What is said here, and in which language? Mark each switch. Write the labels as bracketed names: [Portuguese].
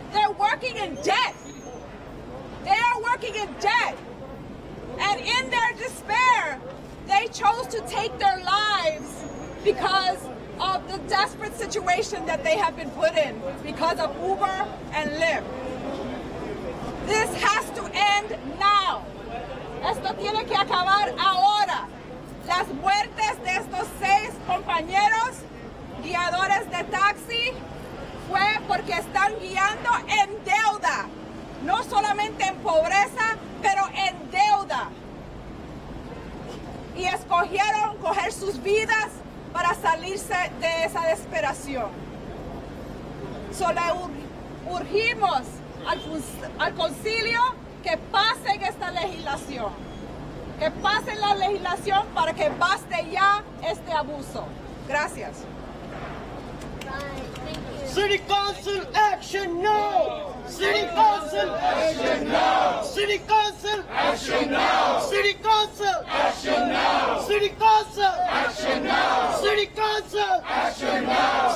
[English] They're working in debt. They are working in debt. And in their despair, they chose to take their lives because of the desperate situation that they have been put in because of Uber and Lyft. This has to end now. [Spanish] Esto tiene que acabar ahora. Las muertes de estos 6 compañeros guiadores de taxi fue porque están guiando en deuda. No solamente en pobreza, pero en deuda. Y escogieron coger sus vidas para salirse de esa desesperación. Solo urgimos al concilio que pasen esta legislación. Que pasen la legislación para que baste ya este abuso. Gracias. [English] City Council action now! City Council action now! City Council action now! City Council action now! City Council action now! City Council action now!